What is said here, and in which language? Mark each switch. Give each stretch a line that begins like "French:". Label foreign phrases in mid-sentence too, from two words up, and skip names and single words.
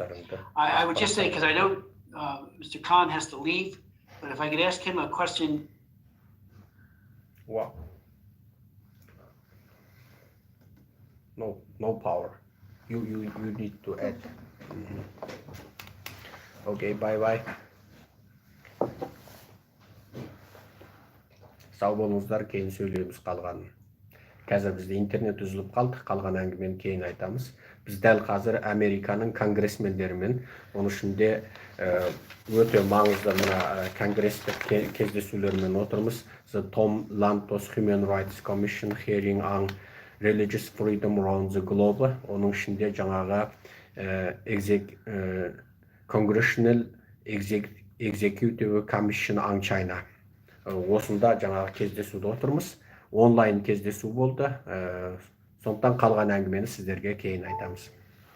English: I would just say, because I know Mr. Khan has to leave, but if I could ask him a question. Wow. No power. You need to add. Okay, bye.
Kazakh: Сау болыңыздар, кейін сөйлейміз қалған. Қазір бізде интернет үзіліп қалды, қалған әңгімені кейін айтамыз. Біз дәл қазір Американың конгрессмендерімен, оның ішінде өте маңызды мына конгресстік кездесулермен отырмыз.
English: The Tom Lantos Human Rights Commission hearing on Religious Freedom Around the Globe.
Kazakh: Оның ішінде жаңағы Congressional Executive Commission on China. Осында жаңағы кездесуде отырмыз. Онлайн кездесу болды. Сондықтан қалған әңгімені сіздерге кейін айтамыз.